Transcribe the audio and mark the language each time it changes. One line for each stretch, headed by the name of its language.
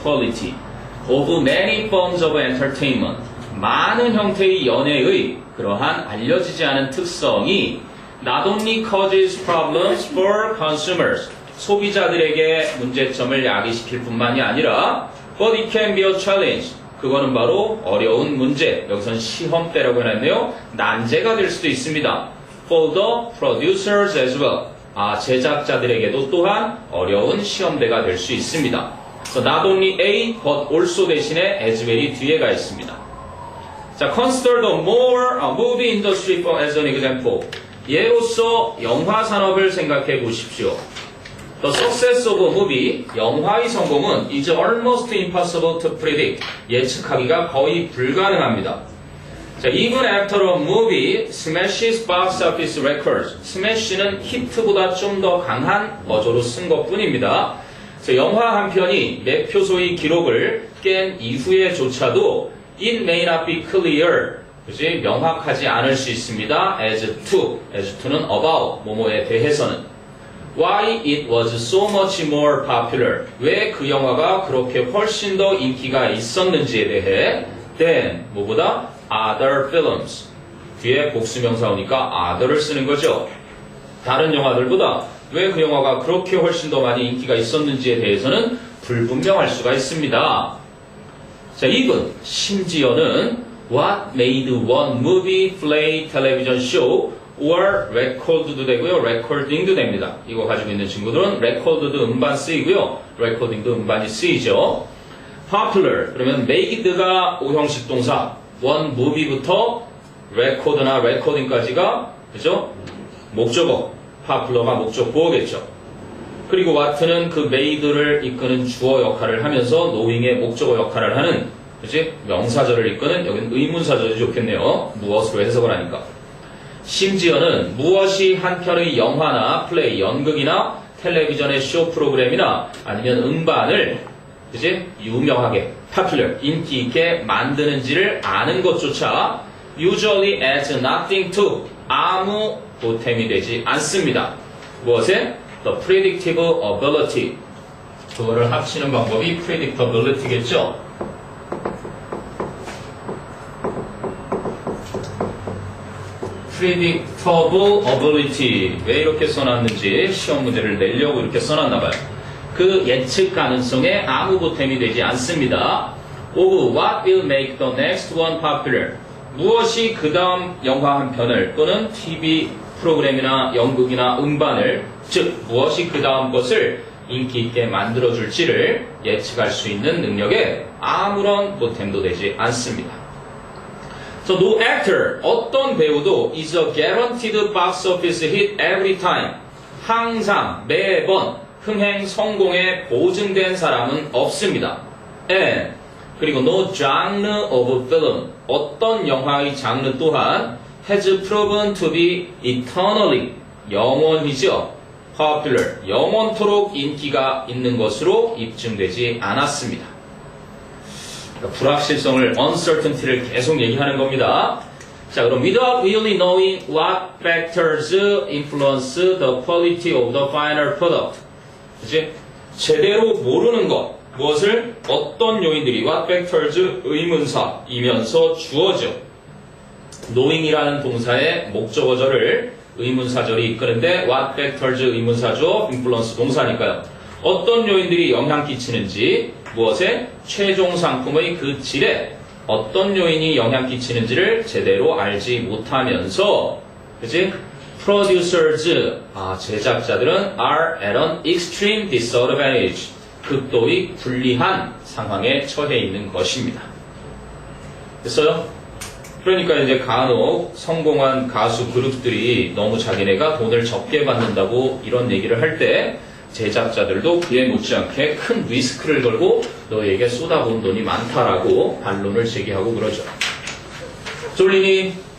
English: quality of many forms of entertainment,
Korean: 많은 형태의 연애의 그러한 알려지지 않은 특성이
English: not only causes problems for consumers,
Korean: 소비자들에게 문제점을 야기시킬 뿐만이 아니라
English: but it can be a challenge,
Korean: 그거는 바로 어려운 문제, 여기선 시험대라고 해놨네요. 난제가 될 수도 있습니다.
English: For the producers as well,
Korean: 제작자들에게도 또한 어려운 시험대가 될 수 있습니다.
English: So not only A, but also
Korean: 대신에
English: as well이
Korean: 뒤에가 있습니다.
English: 자, consider the movie industry as an example.
Korean: 예로서 영화 산업을 생각해 보십시오.
English: The success of a movie,
Korean: 영화의 성공은
English: is almost impossible to predict.
Korean: 예측하기가 거의 불가능합니다.
English: 자, even after a movie smashes box office records.
Korean: smash는 히트보다 좀 더 강한 어조로 쓴 것뿐입니다. 자, 영화 한 편이 매표소의 기록을 깬 이후에조차도
English: it may not be clear.
Korean: 그지? 명확하지 않을 수 있습니다. as to는 about, 뭐뭐에 대해서는.
English: Why it was so much more popular.
Korean: 왜 그 영화가 그렇게 훨씬 더 인기가 있었는지에 대해 than, 뭐보다?
English: other films.
Korean: 뒤에 복수명사 오니까 other를 쓰는 거죠. 다른 영화들보다 왜 그 영화가 그렇게 훨씬 더 많이 인기가 있었는지에 대해서는 불분명할 수가 있습니다.
English: 자, even,
Korean: 심지어는
English: what made one movie, play, television show or record도 되고요, recording도 됩니다.
Korean: 이거 가지고 있는 친구들은 record도 음반 쓰이고요, recording도 음반이 쓰이죠. popular, 그러면 made가 오형식 동사, one movie부터 record나 recording까지가, 그죠? 목적어, popular가 목적 보어겠죠. 그리고 what는 그 made를 이끄는 주어 역할을 하면서 knowing의 목적어 역할을 하는, 그치? 명사절을 이끄는, 여기는 의문사절이 좋겠네요. 무엇으로 해석을 하니까. 심지어는 무엇이 한 편의 영화나 플레이, 연극이나 텔레비전의 쇼 프로그램이나 아니면 음반을, 그치? 유명하게, popular, 인기 있게 만드는지를 아는 것조차
English: usually adds nothing to,
Korean: 아무 보탬이 되지 않습니다. 무엇에?
English: the predictive ability.
Korean: 그거를 합치는 방법이 predictability겠죠.
English: predictable ability.
Korean: 왜 이렇게 써놨는지 시험 문제를 내려고 이렇게 써놨나봐요. 그 예측 가능성에 아무 보탬이 되지 않습니다.
English: of what will make the next one popular.
Korean: 무엇이 그 다음 영화 한 편을 또는 TV 프로그램이나 연극이나 음반을, 즉 무엇이 그 다음 것을 인기 있게 만들어줄지를 예측할 수 있는 능력에 아무런 보탬도 되지 않습니다.
English: So no actor,
Korean: 어떤 배우도
English: is a guaranteed box office hit every time.
Korean: 항상 매번 흥행 성공에 보증된 사람은 없습니다.
English: And
Korean: 그리고
English: no genre of film,
Korean: 어떤 영화의 장르 또한
English: has proven to be eternally,
Korean: 영원히죠. popular, 영원토록 인기가 있는 것으로 입증되지 않았습니다. 그러니까 불확실성을, uncertainty를 계속 얘기하는 겁니다.
English: 자, 그럼 without really knowing what factors influence the quality of the final product.
Korean: 그치? 제대로 모르는 것, 무엇을? 어떤 요인들이, what factors 의문사이면서 주어져. knowing이라는 동사의 목적어절을 의문사절이 이끄는데 what factors 의문사죠. influence 동사니까요. 어떤 요인들이 영향 끼치는지, 무엇에? 최종 상품의 그 질에 어떤 요인이 영향 끼치는지를 제대로 알지 못하면서, 그치?
English: producers,
Korean: 제작자들은
English: are at an extreme disadvantage.
Korean: 극도의 불리한 상황에 처해 있는 것입니다. 됐어요? 그러니까 이제 간혹 성공한 가수 그룹들이 너무 자기네가 돈을 적게 받는다고 이런 얘기를 할 때 제작자들도 그에 못지않게 큰 리스크를 걸고 너에게 쏟아부은 돈이 많다라고 반론을 제기하고 그러죠. 쫄리니?